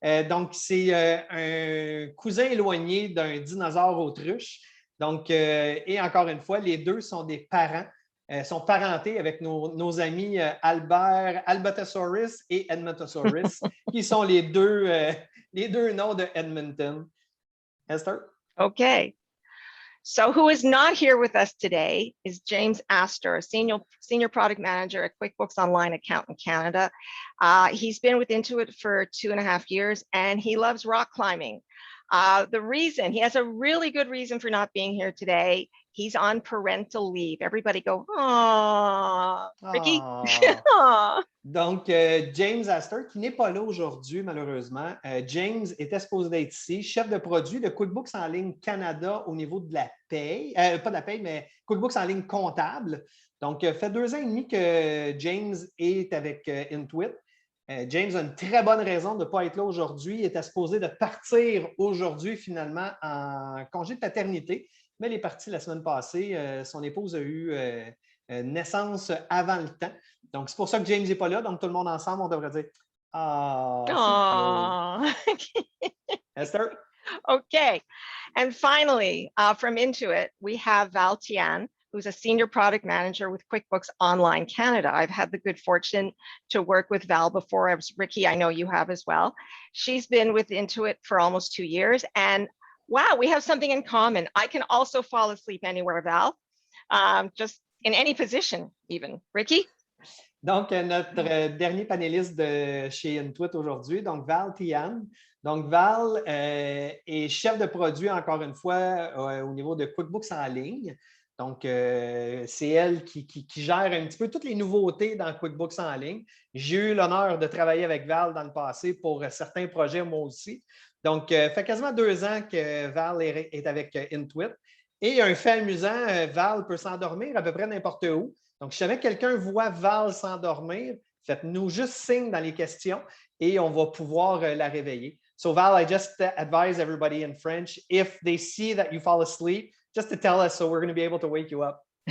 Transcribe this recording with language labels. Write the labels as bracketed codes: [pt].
[fr] Donc, c'est un cousin éloigné d'un dinosaure autruche. Donc, et encore une fois, les 2 sont des parents, sont parentés avec nos amis Albertosaurus et Edmontosaurus, qui sont les deux noms de Edmonton. Esther? [en] Okay. So who is not here with us today is James Astor, a senior product manager at QuickBooks Online Accountant Canada. He's been with Intuit for 2.5 years, and he loves rock climbing. The reason, he has a really good reason for not being here today. He's on parental leave. Everybody go, aww, Ricky. [fr] Donc, James Astor, qui n'est pas là aujourd'hui, malheureusement. James était supposé être ici, chef de produit de QuickBooks en ligne Canada au niveau de la paye. Pas de la paye, mais QuickBooks en ligne comptable. Donc, fait 2 ans et demi que James est avec Intuit. James a une très bonne raison de ne pas être là aujourd'hui. Il était supposé de partir aujourd'hui, finalement, en congé de paternité, mais il est parti la semaine passée. Son épouse a eu naissance avant le temps. Donc, c'est pour ça que James n'est pas là. Donc, tout le monde ensemble, on devrait dire « Ah, Esther? [en] Okay. And finally, from Intuit, we have Tyan, who's a senior product manager with QuickBooks Online Canada. I've had the good fortune to work with Val before. As Ricky, I know you have as well. She's been with Intuit for almost 2 years, and wow, we have something in common. I can also fall asleep anywhere, Val, just in any position, even. Ricky? [fr] Donc, notre dernier panéliste de chez Intuit aujourd'hui, donc Val Tyan. Donc, Val est chef de produit, encore une fois, au niveau de QuickBooks en ligne. Donc, c'est elle qui gère un petit peu toutes les nouveautés dans QuickBooks en ligne. J'ai eu l'honneur de travailler avec Val dans le passé pour certains projets, moi aussi. Donc, ça fait quasiment 2 ans que Val est avec Intuit. Et un fait amusant, Val peut s'endormir à peu près n'importe où. Donc, si jamais quelqu'un voit Val s'endormir, faites-nous juste signe dans les questions et on va pouvoir la réveiller. [en] So, Val, I just advise everybody in French, if they see that you fall asleep, just to tell us so we're going to be able to wake you up.